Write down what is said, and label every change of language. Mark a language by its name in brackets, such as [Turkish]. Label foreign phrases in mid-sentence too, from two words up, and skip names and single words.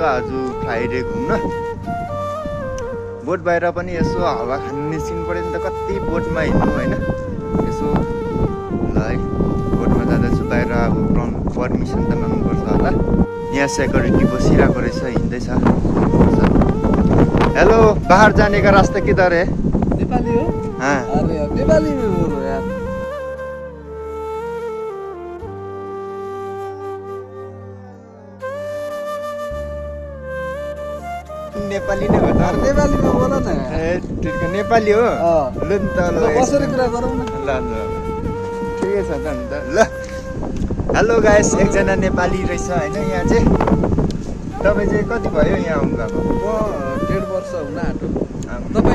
[Nepali] आज फ्राइडे घुम्न बोट बाहिर पनि यसो हावा खानु निस्किनु पऱ्यो नि त। कति बोटमा हिँड्नु होइन। यसो ल है बोटमा जाँदैछु बाहिर। अब पर्मिसन त माग्नुपर्छ होला। यहाँ सेक्युरिटी बसिरहेको रहेछ, हिँड्दैछ। हेलो, [Hindi] बाहर जाने का रास्ता किधर है? [Nepali] नेपाली हो? [Hindi] हाँ। अरे नेपाली में बोलो यार। [Nepali] नेपाली नै हो त? [Hindi] नेपाली में बोलो न। [Nepali] ए ठिक नेपाली हो। ल नि त ल बसेर कुरा गरौँ न। ल ल ठिकै छ त अन्त। ल [English] hello guys, [Nepali] एकजना नेपाली रहेछ होइन यहाँ चाहिँ। तपाईँ चाहिँ कति भयो यहाँ आउनु भएको? म 1.5 वर्ष हुन आँट्यो। तपाईँ?